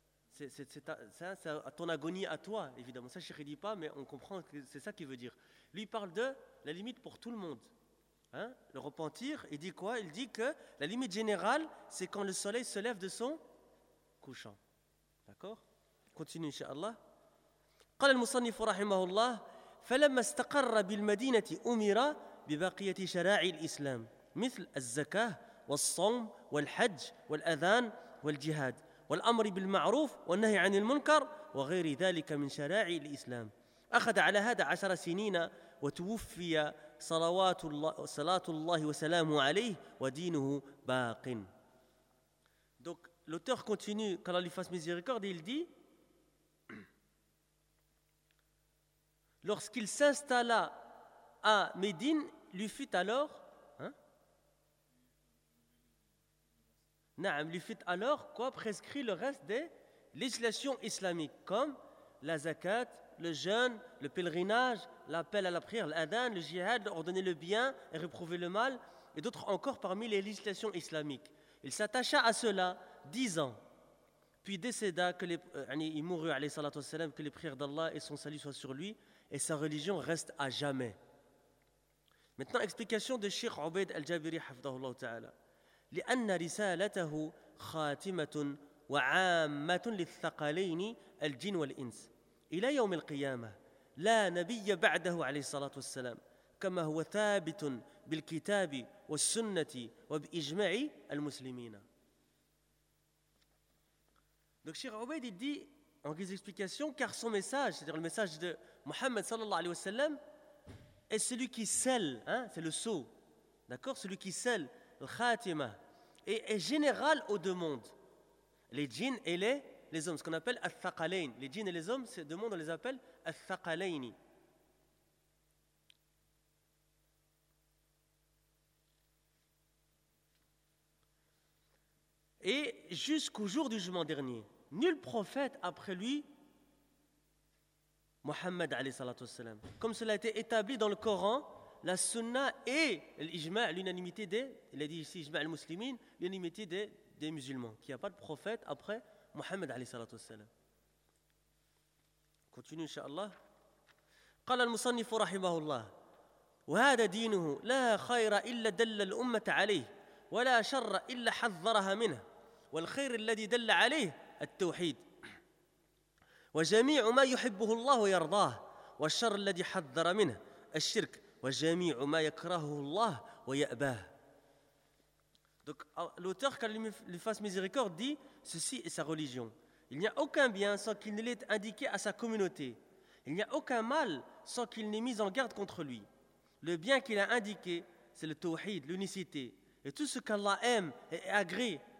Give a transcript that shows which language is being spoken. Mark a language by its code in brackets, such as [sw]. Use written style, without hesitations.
[fr] C'est ton agonie à toi, évidemment. Ça, Cheikh ne dit pas, mais on comprend que c'est ça qu'il veut dire. Lui, il parle de la limite pour tout le monde. Hein? Le repentir, il dit quoi? Il dit que la limite générale, c'est quand le soleil se lève de son couchant. D'accord? Continue, Inch'Allah. [ar] قال المصنف رحمه الله فلما استقر بالمدينة أمر ببقية شرائع الإسلام مثل الزكاة والصوم والحج والأذان والجهاد والأمر بالمعروف والنهي عن المنكر وغير ذلك من شرائع الإسلام أخذ على هذا 10 سنين وتوفي صلوات الله صلاة الله وسلامه عليه ودينه باق. [fr] Donc l'auteur continue, qu'Allah lui fasse miséricorde, il dit: lorsqu'il s'installa à Médine, lui fut alors, lui fut alors quoi prescrit le reste des législations islamiques, comme la zakat, le jeûne, le pèlerinage, l'appel à la prière, l'adhan, le jihad, ordonner le bien et réprouver le mal, et d'autres encore parmi les législations islamiques. Il s'attacha à cela 10 ans. Puis décéda, il mourut, alayhi salatu wassalam, que les prières d'Allah et son salut soient sur lui, et sa religion reste à jamais. Maintenant, explication de Cheikh Obaid al-Jabiri, hafdahullah ta'ala. [ar] لأن رسالته خاتمة وعامة للثقلين الجن والإنس إلى يوم القيامة لا نبي بعده عليه الصلاة والسلام كما هو ثابت بالكتاب والسنة وبإجماع المسلمين. [fr] Donc Cheikh Obaid dit en guise d'explication, car son message, c'est-à-dire le message de Mohammed sallallahu alayhi wa sallam, est celui qui scelle, c'est le sceau, d'accord, celui qui scelle le khatima, et est général aux deux mondes, les djinns et les hommes, ce qu'on appelle al-thaqalayn. Les djinns et les hommes, ces deux mondes, on les appelle al-thaqalayni. Et jusqu'au jour du jugement dernier, nul prophète après lui, Mohammed alayhi salatu wassalam. Comme cela a été établi dans le Coran, la sunna et l'ijma', l'unanimité des, il a dit ici ijma' al-muslimin, l'unanimité des musulmans, qu'il n'y a pas de prophète après Mohammed alayhi salatu wassalam. Continue, inshallah. [ar] قال المصنف رحمه الله وهذا دينه لا خير إلا دل الأمة عليه ولا شر إلا حذرها منه والخير الذي دل عليه التوحيد وجميع ما يحبه الله ويرضاه والشر الذي حذر منه الشرك وجميع ما يكرهه الله ويأباه. [fr] Donc l'auteur, qu'Allah lui fasse miséricorde, dit ceci est sa religion: il n'y a aucun bien sans qu'il ne l'ait indiqué à sa communauté, il n'y a aucun mal sans qu'il n'ait mis en garde contre lui. Le bien qu'il a indiqué, c'est le tawhid, l'unicité, et tout ce qu'Allah aime et agrée.